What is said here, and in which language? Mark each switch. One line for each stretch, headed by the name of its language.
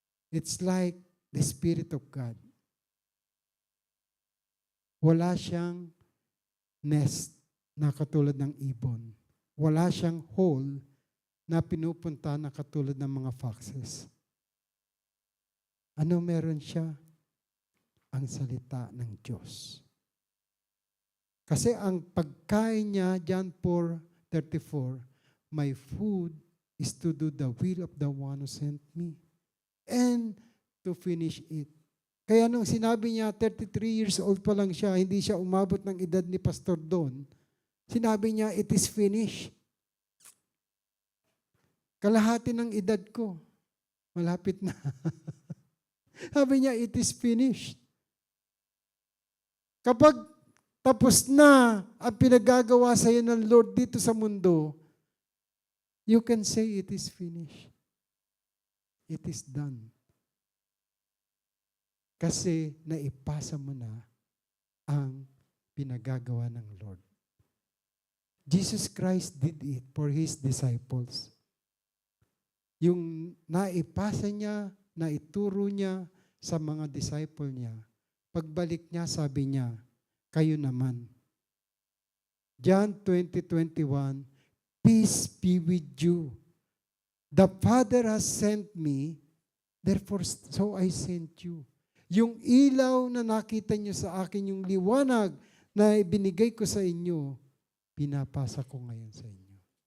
English: It's like the Spirit of God.
Filipino: Wala siyang nest na katulad ng ibon. Wala siyang hole na pinupunta na katulad ng mga foxes. Ano meron siya? Ang salita ng Diyos. Kasi ang pagkain niya,
English: John 4:34, my food is to do the will of the one who sent me and to finish it.
Filipino: Kaya nung sinabi niya, 33 years old pa lang siya, hindi siya umabot ng edad ni Pastor Don, sinabi niya,
English: it is finished.
Filipino: Kalahati ng edad ko. Malapit na. Sabi niya,
English: it is finished.
Filipino: Kapag tapos na ang pinagagawa sa iyo ng Lord dito sa mundo,
English: you can say it is finished. It is done.
Filipino: Kasi naipasa mo na ang pinagagawa ng Lord.
English: Jesus Christ did it for His disciples.
Filipino: Yung naipasa niya, naituro niya sa mga disciple niya, pagbalik niya, sabi niya, kayo naman.
English: John 20:21, peace be with you. The Father has sent me, therefore so I sent you.
Filipino: Yung ilaw na nakita niyo sa akin, yung liwanag na ibinigay ko sa inyo, pinapasa ko ngayon sa inyo.